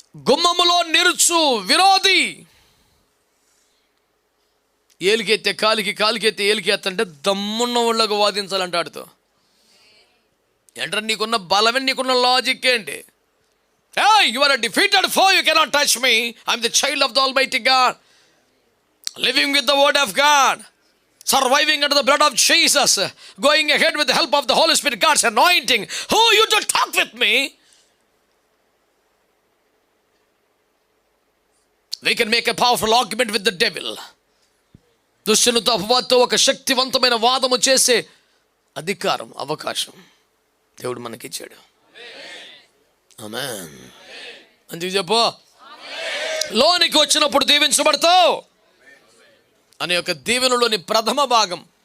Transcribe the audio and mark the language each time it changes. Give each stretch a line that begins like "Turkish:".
Telugu: గుమ్మములో నిరుచు విరోధి, ఏలికెత్తే కాలికి, కాలికెత్తే ఏలికి ఎత్తంటే దమ్మున్న వాళ్ళకు వాదించాలంటే ఆడితో. ఏంటంటే నీకున్న బలమే, నీకున్న లాజిక్ ఏంటి?
English: Hey, you are a defeated foe, you cannot touch me. I'm the child of the Almighty God, living with the word of God, surviving under the blood of Jesus, going ahead with the help of the Holy Spirit, God's anointing. Who you to talk with me? We can make a powerful argument with the devil.
Telugu: దుష్టునితో, అపవాదితో ఒక శక్తివంతమైన వాదము చేసే అధికారం, అవకాశం దేవుడు మనకిచ్చాడు. ఆమేన్. అందుకు చెప్పు, లోనికి వచ్చినప్పుడు దీవించబడతావు అనే ఒక దీవెనలోని ప్రథమ భాగం.